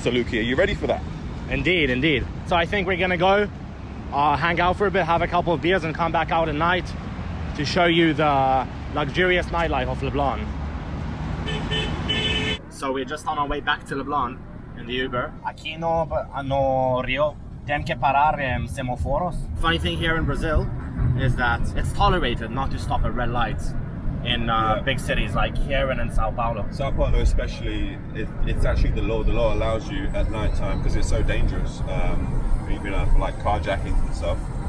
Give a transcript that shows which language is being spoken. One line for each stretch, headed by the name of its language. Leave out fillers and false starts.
English: Salukie, are you ready for that? Indeed. So I think we're gonna go hang out for a bit, have a couple of beers and come back out at night to show you the luxurious nightlife of Leblon. So we're just on our way back to Leblon in the Uber.
Portuguese: Aqui no Rio tem que parar em semáforos.
English: Funny thing here in Brazil is that it's tolerated not to stop at red lights in big cities like here and in Sao Paulo. Sao Paulo especially, it's actually the law. The law allows you at night time because it's so dangerous. You know, for like carjackings and stuff.